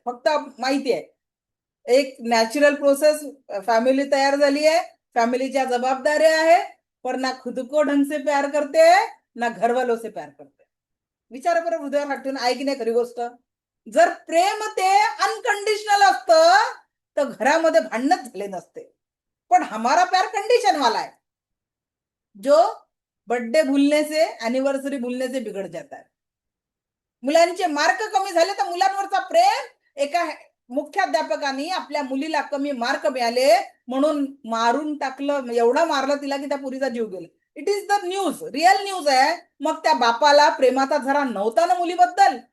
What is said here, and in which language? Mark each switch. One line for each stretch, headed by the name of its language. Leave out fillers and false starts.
Marathi: फक्त माहिती आहे एक नॅचरल प्रोसेस, फॅमिली तयार झाली आहे, फॅमिलीच्या जबाबदाऱ्या आहे,
Hindi: पर ना खुद को ढंग से प्यार करते
Marathi: है ना घर वालों से प्यार करते. विचार बरं हृदयावर हात ठेवून, आहे की नाही खरी गोष्ट? जर प्रेम ते अनकंडिशनल असतं तर घरामध्ये भांडणच झाले नसते.
Hindi: पण हमारा प्यार कंडीशन वाला है, जो बर्थडे भूलने से, एनिवर्सरी भूलने से बिगड़ जाता है.
Marathi: मुलांचे मार्क कमी झाले तर मुलांवरचा प्रेम, एका मुख्याध्यापकांनी आपल्या मुलीला कमी मार्क मिळाले म्हणून मारून टाकलं, एवढा मारलं तिला की त्या पुरीचा जीव गेला.
English: it is the news, real news
Marathi: आहे. मग त्या बापाला प्रेमाचा झरा नव्हता ना मुलीबद्दल.